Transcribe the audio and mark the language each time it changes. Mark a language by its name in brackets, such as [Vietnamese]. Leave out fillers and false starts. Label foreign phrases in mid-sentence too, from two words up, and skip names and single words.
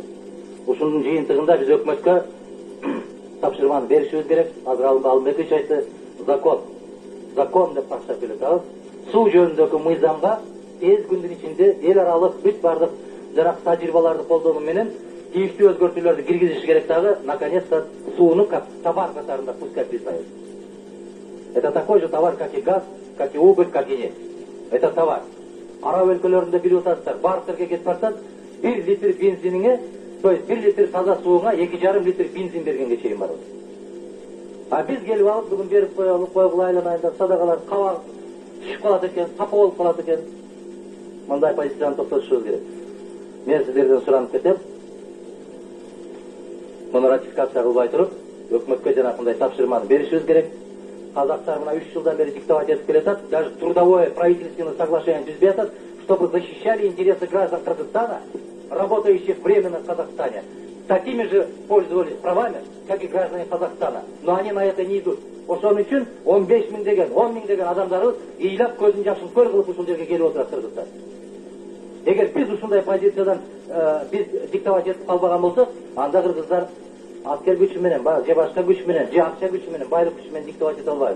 [Kyrgyz] Ушунун жыйынтыгында биз өкмөткө тапшырманы беришибиз керек. Азыр Алымбекович айтты, закон деп таштап келатабыз. Суу жөнүндөгү мыйзамга тез күндүн ичинде эл аралык бүт бардык жарак тажрыйбаларды колдонуу менен тийиштүү өзгөртүүлөрдү киргизиш керек дагы, [Russian] наконец-то сууну как товар катарында пускай признают. Это такой же товар, как и газ, как и уголь, как и нефть. Это товар. [Kyrgyz] Араб өлкөлөрүндө билип атасыздар, бартерге кетип барсаң, 1 литр бензиниңе, [Russian] то есть [Kyrgyz] 1 литр таза сууңа 2,5 литр бензин бергенге чейин барат. А биз келип алып бүгүн берип койгула айланайын деп садакалар кабак түшүп калат экен, сапа болуп калат экен. Мындай позицияны токтотушубуз керек. Мен сиздерден суранып кетем. Муну ратификация кылбай туруп, өкмөткө жанакындай тапшырманы беришибиз керек. Казактар мына 3 жылдан бери диктовать этип келатат, [Russian] даже трудовое правительственное соглашение [Kyrgyz] түзбөй атат, [Russian] чтобы защищали интересы граждан Кыргызстана, работающих временно в Казахстане. Такими же пользовались правами, как и граждане Казахстана. Но они на это не идут. [Kyrgyz] Ошон үчүн 15 миң деген, 10 миң деген адамдарыбыз ыйлап көзүн жашын көл кылып ушул жерге келип отурат Кыргызстан. Эгер биз ушундай позициядан биз диктовать этип калбаган болсок, анда кыргыздар аскер күчү менен, же башка күч менен, же акча күчү менен, байлык күчү менен диктовать эте албайбыз.